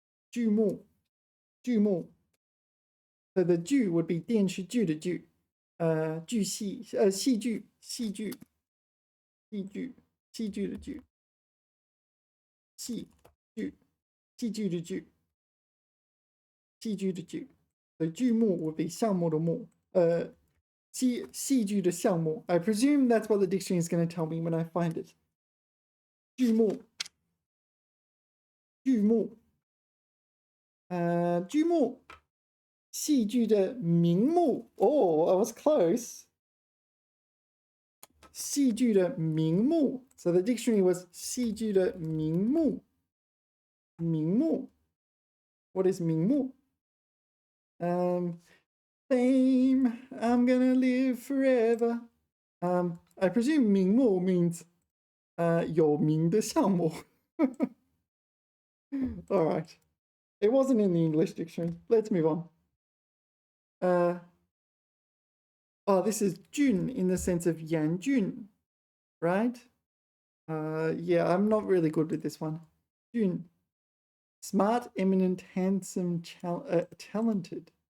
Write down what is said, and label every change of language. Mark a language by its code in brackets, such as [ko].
[zh] 剧目 [en] So the [zh] 剧 [en] would be [zh] 电视剧的剧，戏剧的剧，戏剧的剧。 So 剧目 [en] would be [zh] 项目的目，戏剧的项目。 [en] I presume that's what the dictionary is going to tell me when I find it. [zh] 剧目，戏剧的名目。 [en] Oh, I was close. [zh] 戏剧的名目。 [en] So the dictionary was [zh] 戏剧的名目。 [en] What is 名目？Fame, I'm gonna live forever. I presume 名目 means [zh] 有名的项目。 [en] All right. It wasn't in the English dictionary. Let's move on. This is Jun in the sense of Yan Jun, right? Yeah, I'm not really good with this one. Jun. Smart, eminent, handsome, talented.